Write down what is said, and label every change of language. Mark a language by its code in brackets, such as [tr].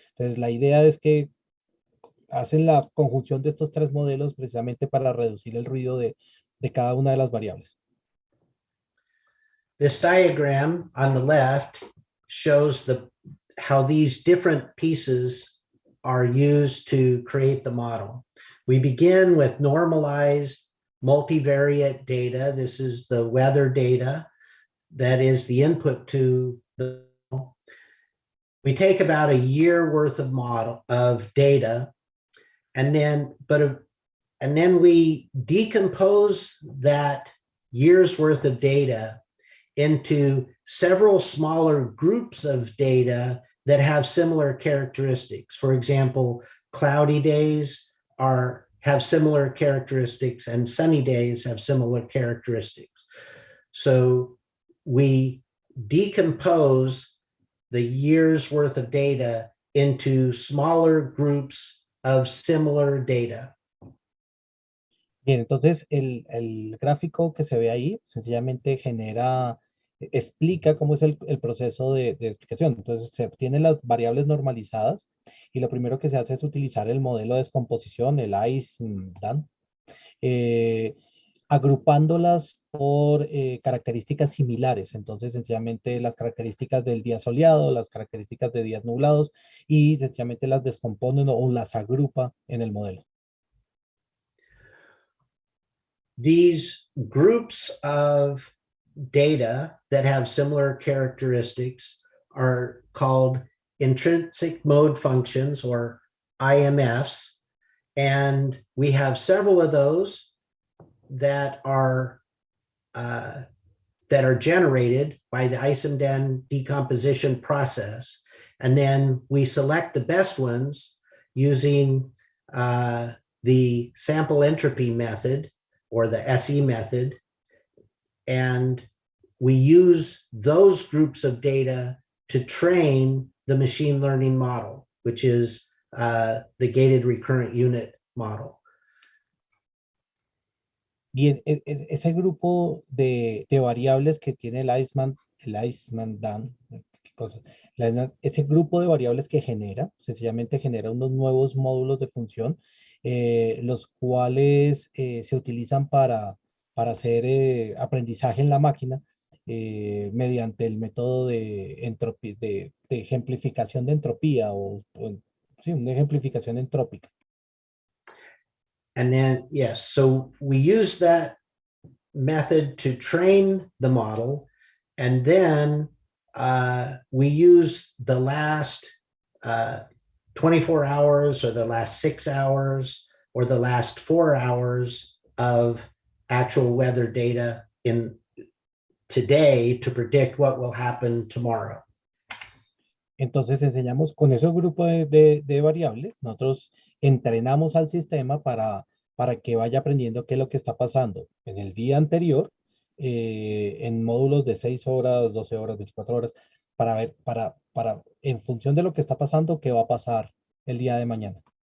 [es] Entonces, la idea es que hacen la conjunción de estos tres modelos precisamente para reducir el ruido de cada una de las variables. [en] This diagram on the left shows how these different pieces are used to create the model. We begin with normalized multivariate data. This is the weather data that is the input to the model. We take about a year worth of data, and then we decompose that year's worth of data into several smaller groups of data that have similar characteristics. For example, cloudy days have similar characteristics, and sunny days have similar characteristics. So we decompose the year's worth of data into smaller groups of similar data. [es] Bien, entonces el gráfico que se ve ahí sencillamente explica cómo es el proceso de explicación. Entonces se obtienen las variables normalizadas y lo primero que se hace es utilizar el modelo de descomposición, el ICE-DAN, agrupándolas por características similares. Entonces, sencillamente las características del día soleado, las características de días nublados, y sencillamente las descomponen o las agrupa en el modelo. [en] These groups of data that have similar characteristics are called intrinsic mode functions, or IMFs. And we have several of those that are generated by the ICE-DAN decomposition process. And then we select the best ones using the sample entropy method, or the SE method. And we use those groups of data to train the machine learning model, which is the gated recurrent unit model. [es] Bien, ese grupo de variables que tiene el Iceman-Dan, ese grupo de variables que sencillamente genera unos nuevos módulos de función, los cuales se utilizan para hacer aprendizaje en la máquina mediante el método de ejemplificación de entropía sí, una ejemplificación entrópica. [en] And then, yes, so we use that method to train the model, and then we use the last 24 hours or the last 6 hours or the last 4 hours of actual weather data in today to predict what will happen tomorrow. [es] Entonces enseñamos con esos grupos de variables, nosotros entrenamos al sistema para que vaya aprendiendo qué es lo que está pasando en el día anterior, en módulos de 6 horas, 12 horas, 24 horas, para ver, en función de lo que está pasando, qué va a pasar el día de mañana.